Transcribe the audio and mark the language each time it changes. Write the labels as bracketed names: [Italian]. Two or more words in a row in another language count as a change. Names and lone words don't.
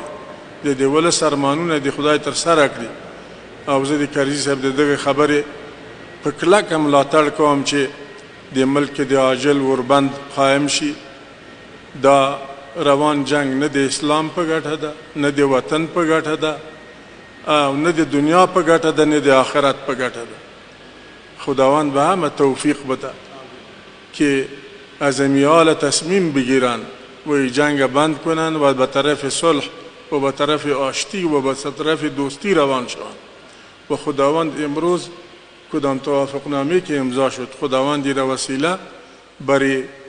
[Pashto] د دې ولس ارمانونه د خدای تر سره کړي او زه د کارزي صاحب د دغه خبرې په کلکه ملاتړ کوم چې د ملک د عاجل وربند قایم شي دا روان جنگ نه د اسلام په ګټه ده نه د وطن په ګټه ده او نه د دنیا په ګټه ده نه د آخرت په ګټه ده [Persian] خداوند به همه توفیق بده که عزمیال تصمیم بگیرن و جنگ بند کنن و به طرف صلح و به طرف آشتی و به طرف دوستی روان شوند و خداوند امروز کدام توافقنامه که امضا شد خداوند را وسیله برای